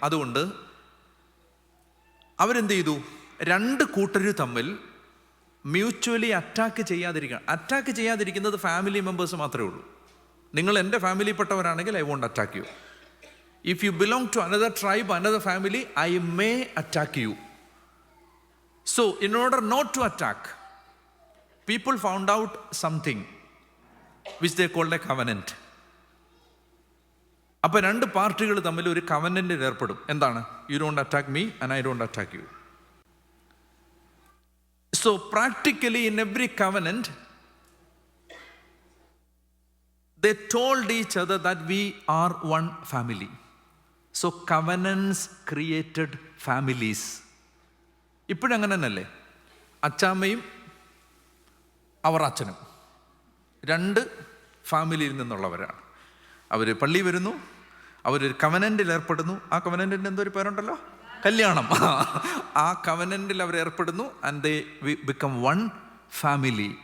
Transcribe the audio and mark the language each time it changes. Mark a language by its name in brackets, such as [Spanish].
[Malayalam] അതുകൊണ്ട് അവരെന്ത് ചെയ്തു? 2 കൂട്ടർ തമ്മിൽ മ്യൂച്വലി അറ്റാക്ക് ചെയ്യാതിരിക്കുന്നത് ഫാമിലി മെമ്പേഴ്സ് മാത്രമേ ഉള്ളൂ. നിങ്ങൾ എൻ്റെ ഫാമിലിയിൽപ്പെട്ടവരാണെങ്കിൽ [English] I won't attack you. If you belong to another tribe, another family, I may attack you. So in order not to attack, people found out something which they called a covenant. [Malayalam] അപ്പോൾ 2 പാർട്ടികൾ തമ്മിൽ ഒരു കവനന്റിൽ ഏർപ്പെടും. എന്താണ്? [English] You don't attack me and I don't attack you. So practically in every covenant they told each other that we are one family. So covenants created families. [Malayalam] ഇപ്പോഴങ്ങനെ തന്നെയല്ലേ? അച്ചാമ്മയും അവർ അച്ഛനും 2 ഫാമിലിയിൽ നിന്നുള്ളവരാണ്. അവർ പള്ളി വരുന്നു, അവരൊരു കവനന്റിൽ ഏർപ്പെടുന്നു. ആ കവനന്റിൻ്റെ എന്തോ ഒരു പേരുണ്ടല്ലോ, കല്യാണം. ആ കവനന്റിൽ അവർ ഏർപ്പെടുന്നു. [English] And they become one family.